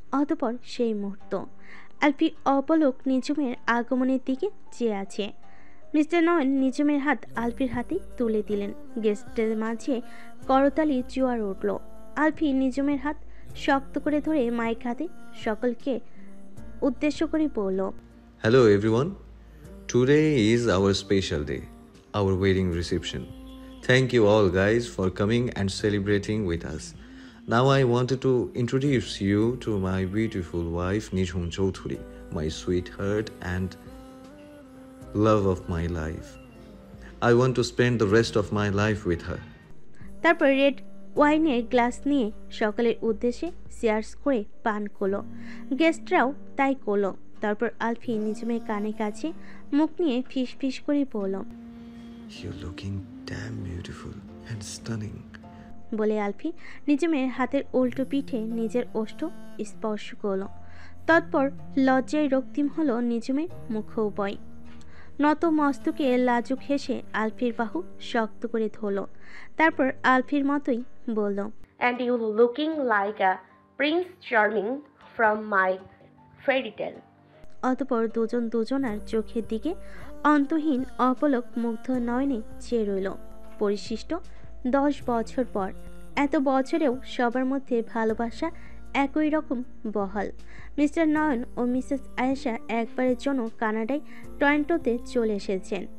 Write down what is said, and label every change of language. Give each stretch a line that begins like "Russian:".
Bangla: অতঃপর সেই মুহূর্ত। আলফি অপলক নিঝুমের আগমনের দিকে চেয়ে আছে। মিস্টার নয়ন নিঝুমের হাত আলফির হাতে তুলে দিলেন। গেস্টের মাঝে করতালি জোয়ার উঠল। আলফি নিঝুমের হাত শক্ত করে ধরে মাইক হাতে সকলকে উদ্দেশ্য করে বলল,
English: Hello everyone. Today is our special day, our wedding reception. Thank you all guys for coming and celebrating with us. Now I wanted to introduce you to my beautiful wife Nijhum Chaudhuri, my sweetheart and love of my life. I want to spend the rest of my life with her.
Bangla: তারপর red ওয়াইনের glass নিয়ে সকলের উদ্দেশ্যে chairs করে পান করলো। গেস্টরাও তাই করলো। তারপর আলফি নিঝুমের কানে কাছে মুখ নিয়ে ফিস ফিস করে বলল,
English: You're looking damn beautiful and stunning.
Bangla: বলে আলফি নিঝুমের হাতের উল্টো পিঠে নিজের ওষ্ঠ স্পর্শ করলো। তৎপর লজ্জায় রক্তিম হলো নিঝুমের মুখোপয়। নত মস্তকে লাজুক হেসে আলফির বাহু শক্ত করে ধরল। তারপর আলফির মতোই বলল,
English: And you looking like a Prince Charming from my fairy tale.
Bangla: অতঃপর দুজন দুজনার চোখের দিকে অন্তহীন অপলক মুগ্ধ নয়নে চেয়ে রইল। পরিশিষ্ট 10 বছর পর। এত বছরেও সবার মধ্যে ভালোবাসা একই রকম বহাল। মিস্টার নয়ন ও মিসেস আয়েশা একবারের জন্য কানাডায় টরন্টোতে চলে এসেছেন।